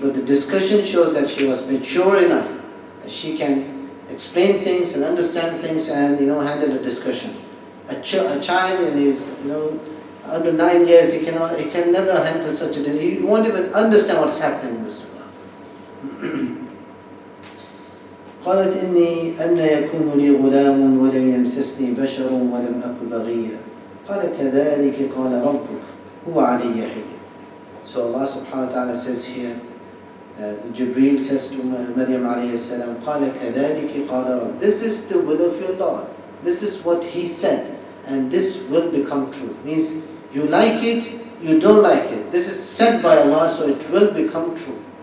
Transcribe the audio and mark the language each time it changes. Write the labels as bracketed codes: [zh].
[en] But the discussion shows that she was mature enough that she can explain things and understand things and handle a discussion. A child in his under 9 years, he can never handle such a discussion. He won't even understand what's happening in this world. [ar] قالت إني أن يكون لي غلام ولم يمسسني بشر ولم أك بغيا قال كذلك قال ربك هو علي هين. [en] So Allah subhanahu wa ta'ala says here that Jibreel says to Maryam alayhi salam, [ar] قال كذلك قال رب. [en] This is the will of your Lord. This is what He said, and this will become true. Means you like it, you don't like it. This is said by Allah, so it will become true.